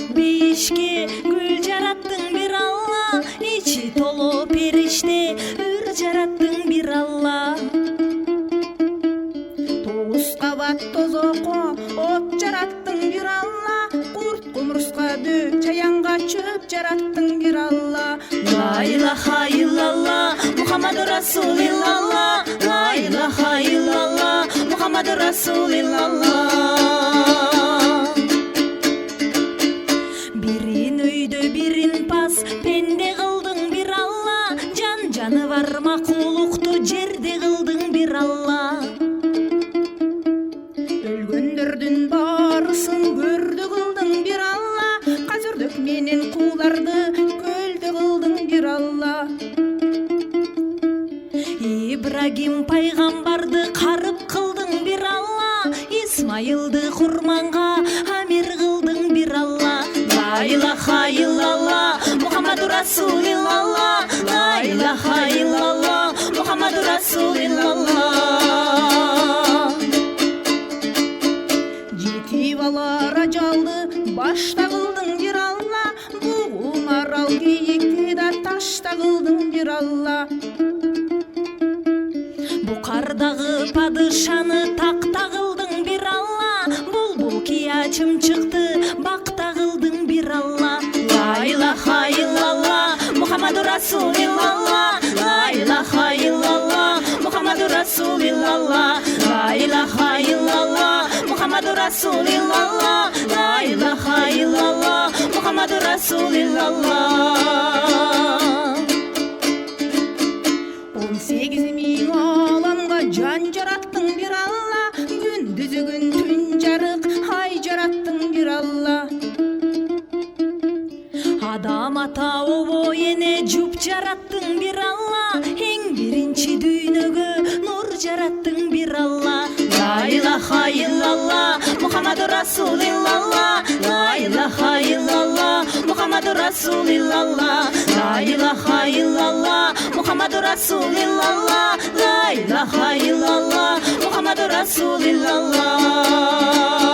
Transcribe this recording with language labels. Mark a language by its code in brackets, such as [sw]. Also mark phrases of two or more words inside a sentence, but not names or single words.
[ky] дейишке, гүл жараттың бир Алла, ичи толо периште, ыр жараттың бир Алла. 9 кабат тозоко от жараттың бир Алла, курт кумурска дөп чаянга чөп жараттың бир Алла. [ar] لا إله إلا الله محمد رسول الله لا إله إلا الله محمد رسول الله. [ky] Бирин өйдө бирин пас, пенде кылдың бир Алла, жаны бар макулукту жерде кылдың бир Алла. Өлгөндөрдүн барысын көрдү кылдың бир Алла, казырдөк менен кууларды көлдө кылдың бир Алла. Ибрагим пайгамбарды карып кылдың бир Алла, Исмайылды курманга амир кылдың бир Алла. [ar] لا إله إلا الله محمد رسول الله لا إله إلا الله محمد رسول الله. [ky] Жети бала ажалды башта кылдың бир Алла, бугун арал кийикти да ташта кылдың бир Алла. Букардагы падышаны такта кылдың бир Алла, булбул кия чымчыкты бакта кылдың бир Алла. [ar] لا إله إلا الله محمد رسول الله لا إله إلا الله محمد رسول الله لا إله إلا الله محمد رسول الله لا إله إلا الله محمد رسول الله. [ky] 18 миң аламга жан жараттың бир Алла, күндүзү күн түн жарык ай жараттың бир Алла. Адам ата обо эне жуп жараттың бир Алла, эң биринчи дүйнөгө нур жараттың бир Алла. [ar] لا إله إلا الله محمد رسول الله لا إله إلا الله محمد رسول الله لا إله إلا الله محمد رسول الله لا إله إلا الله محمد رسول الله.